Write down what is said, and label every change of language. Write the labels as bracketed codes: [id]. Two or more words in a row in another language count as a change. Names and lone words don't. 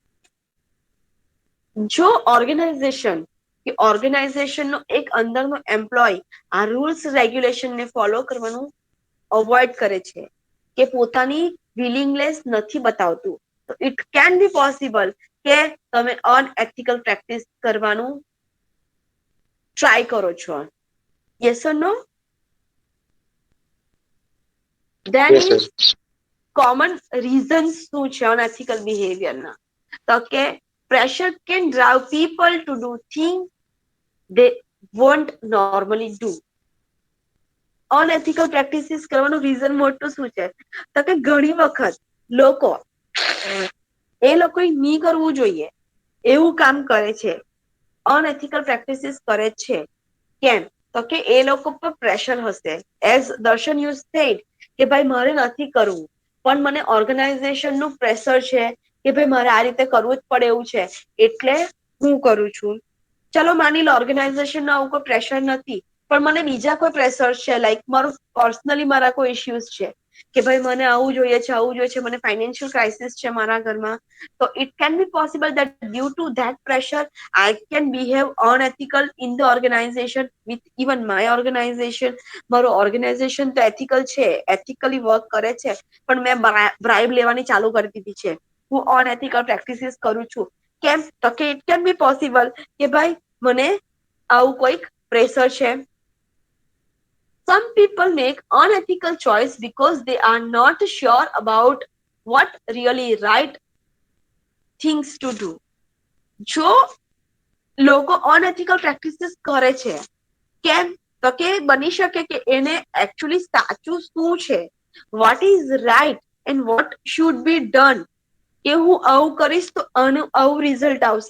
[gu] જો ઓર્ગેનાઇઝેશન કે ઓર્ગેનાઇઝેશનનો એક અંદરનો એમ્પ્લોય આ [en] rules regulationને follow [gu] કરવાનું અવોઇડ કરે છે કે પોતાની વિલિંગનેસ નથી બતાવતું, તો [en] it can be possible [gu] કે તમે [en] unethical practice [gu] કરવાનું ટ્રાય કરો છો. [en] yes or no? then yes ma'am. is common reasons [gu] શું છે [en] unethical behaviorના? [gu] તો કે [en] pressure can drive people to do things they won't normally do. unethical practices [gu] કરવાનું રીઝન મોટું શું છે? તો કે ઘણી વખત લોકો એ લોકોએ નહીં કરવું જોઈએ એવું કામ કરે છે, [en] unethical practices [gu] કરે છે. કેમ? તો કે એ લોકો પર પ્રેશર હશે. [en] as Darshan you said [gu] કે ભાઈ મારે નથી કરવું, પણ મને ઓર્ગેનાઇઝેશન નું પ્રેશર છે કે ભાઈ મારે આ રીતે કરવું જ પડે એવું છે, એટલે હું કરું છું. ચલો માની લો ઓર્ગેનાઇઝેશન નો આવું કોઈ પ્રેશર નથી, પણ મને બીજા કોઈ પ્રેશર છે, લાઈક મારું પર્સનલી મારા કોઈ ઇશ્યુઝ છે કે ભાઈ મને આવું જોઈએ છે, આવું જોઈએ છે, મને [en] financial crisis [gu] છે મારા ઘરમાં, તો [en] it can be possible that due to that pressure I can behave unethical in the organization with even my organization. [gu] મારું ઓર્ગેનાઇઝેશન તો એથિકલ છે, [en] ethically work [gu] કરે છે, પણ મેં બ્રાઇબ લેવાની ચાલુ કરી દીધી છે. હું [en] unethical practices [gu] કરું છું. કેમ? તો કે [en] it can be possible [gu] કે ભાઈ મને આવું કોઈક પ્રેશર છે. [en] Some people make unethical choice because they are not sure about what really right things to do. [gu] જો લોકો [en] unethical practices [gu] કરે છે, કેમ? તો કે બની શકે કે એને એકચ્યુઅલી સાચું શું છે, [en] what is right and what should be done, [gu] કે હું આવું કરીશ તો આનું આવું રિઝલ્ટ આવશે.